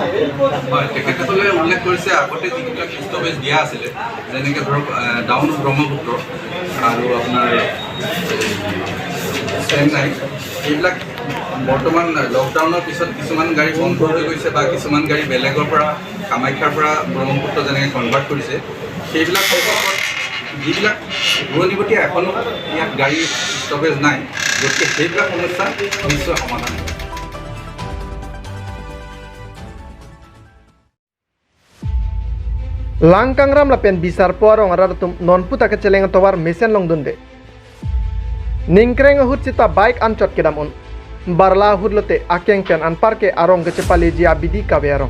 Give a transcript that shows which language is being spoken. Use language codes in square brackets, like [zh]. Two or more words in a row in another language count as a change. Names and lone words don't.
[as] হয় তেখেতসকলে উল্লেখ কৰিছে আগতে যিবিলাক ষ্টপেজ দিয়া আছিলে যেনেকৈ ধৰক ডাউন ব্ৰহ্মপুত্ৰ আৰু আপোনাৰ চেন্নাই এইবিলাক বৰ্তমান লকডাউনৰ পিছত কিছুমান গাড়ী বন্ধ হৈ গৈছে বা কিছুমান গাড়ী বেলেগৰ পৰা কামাখ্যাৰ পৰা ব্ৰহ্মপুত্ৰ যেনেকৈ কনভাৰ্ট কৰিছে সেইবিলাক সম্পৰ্কত যিবিলাক দূৰণিবতীয়া এখনো ইয়াত গাড়ী ষ্টপেজ নাই গতিকে সেইবিলাক সমস্যা নিশ্চয় সমাধান হ'ব [mjw] Langkang lapen bisar puarong aratum non puta keceleng towar mesen long dunde. Ningkreng hut cita bike ancot kedamun. Barla hudlote akeng pen an parke arong kecepali jia bidi kaverong.